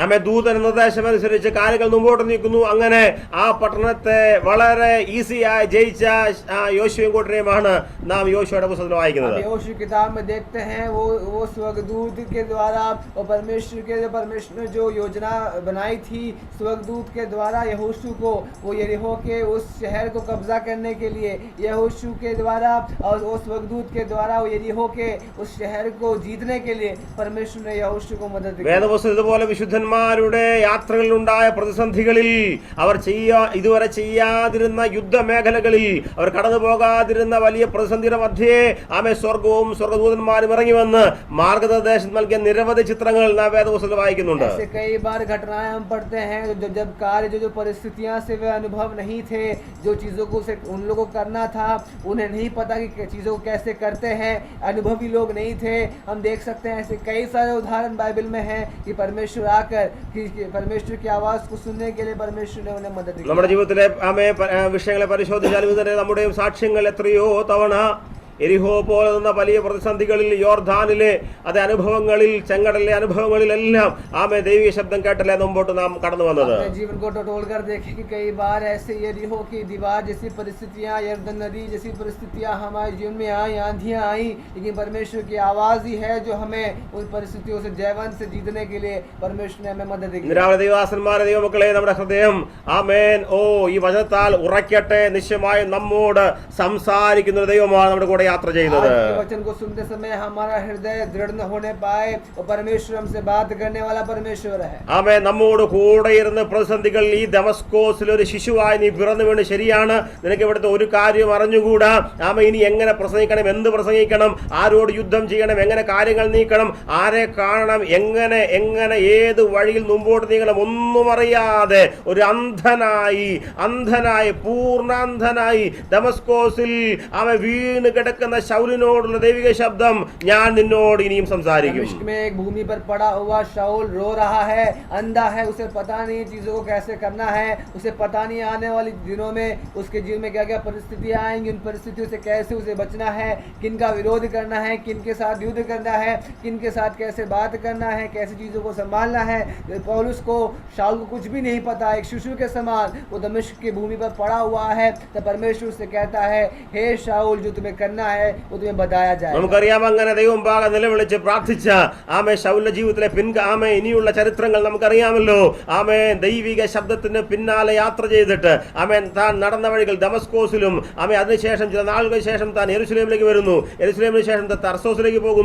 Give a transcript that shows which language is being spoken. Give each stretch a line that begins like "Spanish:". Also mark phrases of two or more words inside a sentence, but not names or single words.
Malayalam: ആമേൻ ദൂതൻ നിർദ്ദേശമനുസരിച്ച് കാര്യങ്ങൾ മുമ്പോട്ട് നീക്കുന്നു. അങ്ങനെ ആ പട്ടണത്തെ വളരെ ഈസിയായി ജയിച്ച യോശുവയും കൂട്ടരെയുമാണ് നാം യോശുവയുടെ പുസ്തകത്തിൽ വായിക്കുന്നത്.
Hindi: यहोशू किताब में देखते हैं वो स्वर्गदूत के द्वारा और परमेश्वर ने जो योजना बनाई थी स्वर्गदूत के द्वारा यहोशू को वो यरीहो के उस शहर को कब्जा करने के लिए यहोशू के द्वारा और वो स्वर्गदूत के द्वारा वो यरीहो के उस शहर को जीतने के लिए परमेश्वर ने यहोशू को मदद की.
Malayalam: വേദപുസ്തകം ഇതുപോലെ വിശുദ്ധന്മാരുടെ യാത്രകളിൽ ഉണ്ടായ പ്രതിസന്ധികളിൽ അവർ ഇതുവരെ ചെയ്യാതിരുന്ന യുദ്ധമേഖലകളിൽ അവർ കടന്നു പോകാതിരുന്ന വലിയ പ്രതിസന്ധിയുടെ മധ്യേ ആമേ സ്വർഗവും സ്വർഗദൂതന്മാരും ഇറങ്ങി വന്ന് മാർഗനിർദ്ദേശം നൽകിയ നിരവധി ചിത്രങ്ങൾ നാം വേദപുസ്തകത്തിൽ വായിക്കുന്നുണ്ട്.
Hindi: ऐसे कई बार घटनाएं हम पढ़ते हैं जब कार्य जो परिस्थितियां से वे अनुभव नहीं थे, जो चीजों को उन लोगों को करना था उन्हें नहीं पता कि चीजों को कैसे करते हैं, अनुभवी लोग नहीं थे. हम देख सकते हैं ऐसे कई सारे उदाहरण बाइबल में हैं कि परमेश्वर आकर परमेश्वर की आवाज को सुनने के लिए परमेश्वर ने उन्हें मदद की.
Malayalam: നമ്മുടെ ജീവിതത്തിലെ വിഷയങ്ങളെ പരിശോധിച്ചാലും ഇതിനെ നമ്മുടെയും സാക്ഷ്യങ്ങൾ എത്രയോ തവണ എരിഹോ പോലെ വലിയ പ്രതിസന്ധികളിൽ, യോർദാനിലെ അതേ അനുഭവങ്ങളിൽ, ചെങ്കടലിലെ അനുഭവങ്ങളിലെല്ലാം ആമേ ദൈവിക ശബ്ദം കേട്ടല്ലേ മുമ്പോട്ട് നാം കടന്നു വന്നത്.
Hindi: जीवन को टटोल कर देखें कि कई बार ऐसे यरीहो की दीवार जैसी परिस्थितियां, यरदन नदी जैसी परिस्थितियां हमारे जीवन में आई, आंधियां आई, लेकिन परमेश्वर की आवाज ही है जो हमें उन परिस्थितियों से जयवंत से जीतने के लिए परमेश्वर ने हमें मदद की.
Malayalam: നിരവധി ദൈവദാസന്മാരെ, ദൈവമക്കളെ, നമ്മുടെ ഹൃദയം ആമേൻ ഈ വചനത്താൽ ഉറക്കട്ടെ. നിശ്ചയമായും നമ്മോട് സംസാരിക്കുന്ന ഒരു ദൈവമാണ് നമ്മുടെ കൂടെ യാത്ര ചെയ്യുന്നത്.
Hindi: वचन को सुनते समय हमारा हृदय दृढ़ न होने पाए और परमेश्वर हमसे बात करने वाला परमेश्वर है.
Malayalam: ആമേൻ നമ്മോട് കൂടെ ഇരുന്ന് പ്രതിസന്ധികളിൽ ഈ ദമസ്കോസിൽ ഒരു ശിശുവായി നീ പിറന്നു വീണ് ശരിയാണ്, നിനക്ക് ഇവിടുത്തെ ഒരു കാര്യം അറിഞ്ഞുകൂടാ. ആമേൻ ഇനി എങ്ങനെ പ്രസംഗിക്കണം, എന്ത് പ്രസംഗിക്കണം, ആരോട് യുദ്ധം ചെയ്യണം, എങ്ങനെ കാര്യങ്ങൾ നീക്കണം, ആരെ കാണണം, എങ്ങനെ ഏത് വഴിയിൽ മുമ്പോട്ട് നീങ്ങണം ഒന്നും അറിയാതെ ഒരു അന്ധനായി പൂർണ്ണാന്ധനായി ദമസ്കോസിൽ അവൻ വീണ് കിടക്കുന്ന ശൗലിനോടുള്ള ദൈവിക ശബ്ദം ഞാൻ നിന്നോട് ഇനിയും സംസാരിക്കും.
Hindi: एक भूमि पर पड़ा हुआ शाऊल रो रहा है, अंधा है, उसे पता नहीं चीजों को कैसे करना है, उसे पता नहीं आने वाले दिनों में उसके जीवन में क्या क्या परिस्थितियां आएंगी, उन परिस्थितियों से कैसे उसे बचना है, किन का विरोध करना है, किन के साथ युद्ध करना है, किन के साथ कैसे बात करना है, कैसे चीजों को संभालना है. पौलुस को, शाऊल को कुछ भी नहीं पता. एक शिशु के समान वो दमिश्क की भूमि पर पड़ा हुआ है. तो परमेश्वर उससे कहता है, हे शाऊल जो तुम्हें करना है वो तुम्हें बताया जाए.
Malayalam: നമുക്കറിയാം അങ്ങനെ ദൈവം പാകം നിലവിളിച്ച് പ്രാർത്ഥിച്ച ആമേ ശൗലിന്റെ ജീവിതത്തിലെ ഇനിയുള്ള ചരിത്രങ്ങൾ നമുക്കറിയാമല്ലോ. ആമേ ദൈവിക ശബ്ദത്തിന് പിന്നാലെ യാത്ര ചെയ്തിട്ട് ആമേൻ താൻ നടന്ന വഴികൾ ദമസ്കോസിലും അതിനുശേഷം ചില നാളുകൾക്ക് ശേഷം താൻ യെരുശലേമിലേക്ക് വരുന്നു. യെരുശലേമിന് ശേഷം തർസോസിലേക്ക് പോകുന്നു.